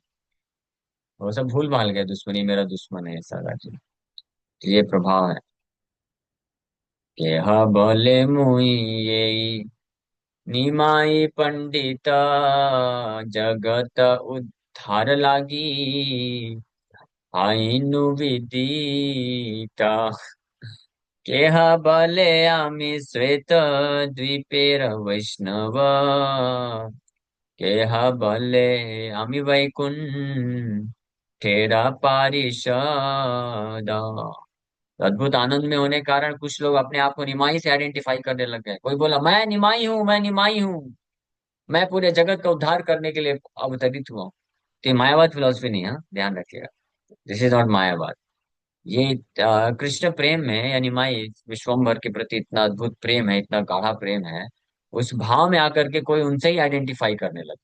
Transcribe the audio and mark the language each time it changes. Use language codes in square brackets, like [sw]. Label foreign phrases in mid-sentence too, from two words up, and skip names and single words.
[hi] वो सब भूल भाल गए, दुश्मनी मेरा दुश्मन है ऐसा करके। तो ये प्रभाव है कि [bn] হা বলে মুই এ নিমাই পণ্ডিতা, জগত উদ্ধার লাগি আইনু বিদিতা, কেহ বলে আমি শ্বেত দ্বীপের বৈষ্ণব, কেহ বলে আমি বৈকুণ্ঠের পারিষদা। [hi] अद्भुत आनंद में होने के कारण कुछ लोग अपने आप को निमाई से आइडेंटिफाई करने लग गए। कोई बोला मैं निमाई हूँ, मैं निमाई हूँ, मैं पूरे जगत का उद्धार करने के लिए अवतरित हुआ हूँ। तो ये मायावाद फिलोसफी नहीं है, हाँ? ध्यान रखिएगा, [en] this is not [hi] मायावाद। ये कृष्ण प्रेम में यानी माई विश्वम्भर के प्रति इतना अद्भुत प्रेम है, इतना गाढ़ा प्रेम है, उस भाव में आकर के कोई उनसे ही आइडेंटिफाई करने लगे।